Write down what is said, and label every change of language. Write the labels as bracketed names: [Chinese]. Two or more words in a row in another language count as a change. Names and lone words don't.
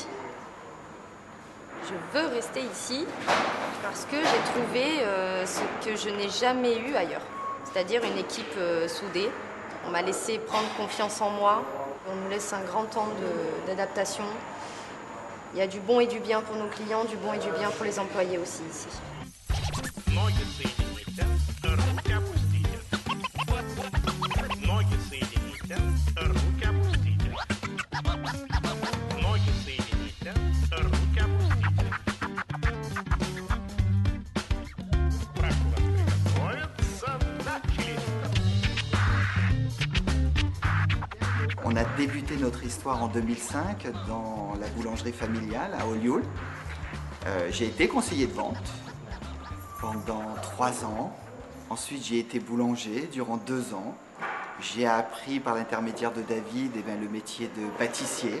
[French] Je veux rester ici parce que j'ai trouvé ce que je n'ai jamais eu ailleurs, c'est-à-dire une équipe soudée. On m'a laissé prendre confiance en moi, on nous laisse un grand temps d'adaptation. Il y a du bon et du bien pour nos clients, du bon et du bien pour les employés aussi ici. [Russian] Ноги соедините, руки опустите. Ноги соедините, руки опустите. Ноги соедините, руки опустите. Прошу вас приготовиться. Начали. [French] On a débuté notre histoire en 2005 dans la boulangerie familiale à Olioul. J'ai été conseiller de vente pendant 3 ans. Ensuite, j'ai été boulanger durant 2 ans. J'ai appris par l'intermédiaire de David le métier de pâtissier.